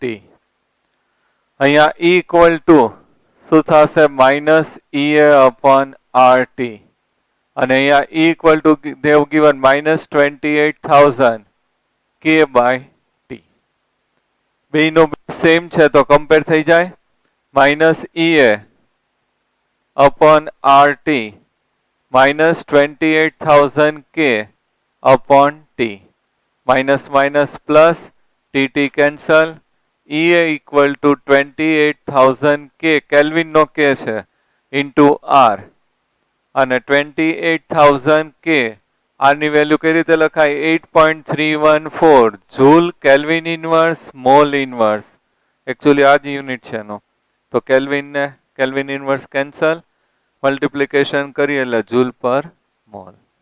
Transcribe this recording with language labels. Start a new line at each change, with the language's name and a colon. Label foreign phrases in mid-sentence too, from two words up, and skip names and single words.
Gujarati: અહીંયા
English: E equal to
Gujarati: શું થશે
English: minus EA upon RT.
Gujarati: અને અહીંયા
English: E equal to they have given minus 28,000 K by T.
Gujarati: બેયનો સેમ છે તો કમ્પેર થઈ જાય
English: minus EA upon RT minus 28,000 K upon T. Minus minus plus TT cancel. EA equal to 28,000 K Kelvin નો K છે into R.
Gujarati: અને 28,000 K R ની વેલ્યુ કઈ રીતે લખાય 8.314
English: joule kelvin inverse mole inverse.
Gujarati: એકચ્યુઅલી આ જ યુનિટ છે એનો. તો
English: kelvin inverse cancel multiplication
Gujarati: કરીએ એટલે
English: joule per mole.